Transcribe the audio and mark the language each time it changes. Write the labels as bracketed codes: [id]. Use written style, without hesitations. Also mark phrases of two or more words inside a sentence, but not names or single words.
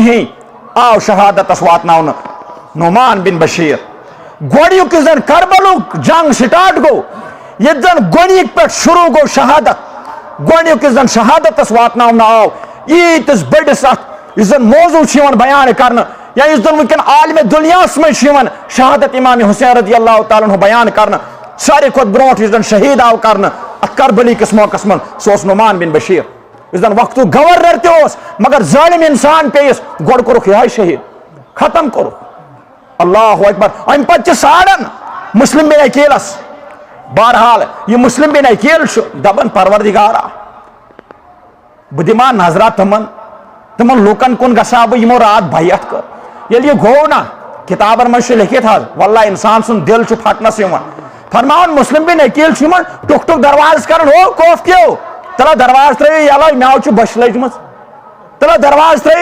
[ks] کِہیٖنۍ آو شہادتس واتناونہٕ نعمان بن بشیر گۄڈنیُک یُس زن کربلُک جنگ سٹارٹ گوٚو ییٚتہِ زن گۄڈنِکۍ پٮ۪ٹھ شروع گوٚو شہادت گۄڈنیُک یُس زن شہادتس واتناونہٕ آو ییٖتِس بٔڑِس اتھ یُس زن موضوٗع چھُ یِوان بیان کرنہٕ یا یُس زن وٕنکٮ۪ن عالمِ دُنیاہس منٛز چھُ یِوان شہادت امام حسین [ar] رضی اللہ تعالیٰ عنہ [ks] بیان کرنہٕ ساروی کھۄتہٕ برونٛٹھ یُس زن شہیٖد آو کرنہٕ اتھ کربلی کِس موقعس منٛز سُہ اوس نعمان بن بشیر یُس زن وقتُک گورنر تہِ اوس مگر ظٲلم انسان پیٚیِس گۄڈٕ کوٚرُکھ یِہوے شہیٖد ختم کوٚرُکھ [ar] اللہ اکبر [ks] امہِ پتہٕ چھِ ساڑن مسلم بن عقیلس بہرحال یہِ مسلم بن عقیل چھُ دپان پروردگارا بہٕ دِمہٕ نظرا تِمن لُکن کُن گژھا بہٕ یِمو رات بیعت کٔر ییٚلہِ یہِ گوٚو نا کِتابن منٛز چھُ لیکھِتھ حظ واللہ انسان سُنٛد دل چھُ پھٹنس یِوان فرماوان مسلم بن عقیل چھُ یِمن ٹُک ٹُک دروازٕ کران ہو خوف کیو تلا دروازٕ ترٲیِو یلے مےٚ چھُ بۄچھِ لٔجمٕژ تلا دروازٕ ترٲیِو